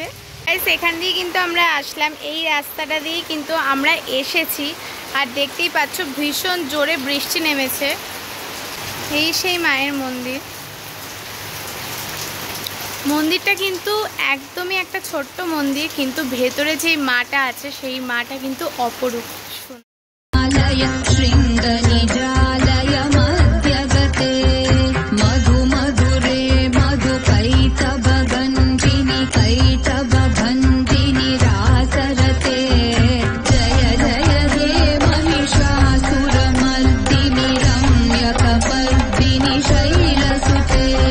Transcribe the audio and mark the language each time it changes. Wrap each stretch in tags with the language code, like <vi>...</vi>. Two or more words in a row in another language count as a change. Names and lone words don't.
<bn>গাইস এখান দিয়ে কিন্তু আমরা আসলাম, এই রাস্তাটা দিয়ে কিন্তু আমরা এসেছি, আর দেখতেই পাচ্ছ ভীষণ জোরে বৃষ্টি নেমেছে। এই সেই মায়ের মন্দির। মন্দিরটা কিন্তু একদমই একটা ছোট্ট মন্দির, কিন্তু ভেতরে যে মাটা আছে সেই মাটা কিন্তু অপরূপ।</bn> <sa>मधु मधुरे मधु कैतव गंजिनी कैतव भंजिनी रासरते जय जय हे महिषासुरमर्दिनी रम्यकपर्दिनी शैलसुते।</sa>